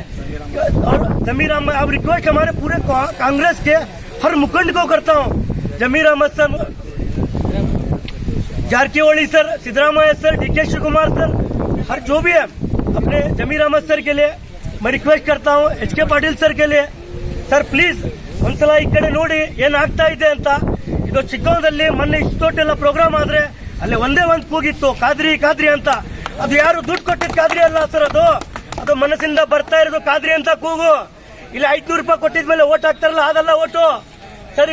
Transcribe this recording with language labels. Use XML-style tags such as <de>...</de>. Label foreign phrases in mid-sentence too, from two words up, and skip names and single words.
<hi>और जमीर अहमद, अब रिक्वेस्ट हमारे पूरे कांग्रेस के हर मुखंड को करता हूँ, जमीर अहमद सर, जारकीहोली सर, सिद्धरामैया सर, DK शिवकुमार सर, हर जो भी है, अपने जमीर अहमद सर के लिए मैं रिक्वेस्ट करता हूँ.</hi> <kn>HK ಪಾಟೀಲ್ ಸರ್</kn> <hi>के लिए</hi> <kn>ಸರ್, ಪ್ಲೀಸ್ ಒಂದ್ಸಲ ಈ ಕಡೆ ನೋಡಿ ಏನಾಗ್ತಾ ಇದೆ ಅಂತ. ಇದು ಚಿಕ್ಕವದಲ್ಲಿ ಮೊನ್ನೆ ಇಷ್ಟೊಟ್ಟೆಲ್ಲ ಪ್ರೋಗ್ರಾಮ್ ಆದ್ರೆ ಅಲ್ಲಿ ಒಂದೇ ಒಂದು ಕೂಗಿತ್ತು, ಖಾದ್ರಿ ಖಾದ್ರಿ ಅಂತ. ಅದು ಯಾರು ದುಡ್ಡು ಕೊಟ್ಟಿದ್ ಖಾದ್ರಿ ಅಲ್ಲ ಸರ್, ಅದು ಮನಸ್ಸಿಂದ ಬರ್ತಾ ಇರೋದು ಖಾದ್ರಿ ಅಂತ ಕೂಗು. ಇಲ್ಲಿ 500 ರೂಪಾಯಿ ಕೊಟ್ಟಿದ್ಮೇಲೆ ಓಟ್ ಹಾಕ್ತಾರಲ್ಲ, ಅದಲ್ಲ ಓಟು ಸರ್.</kn>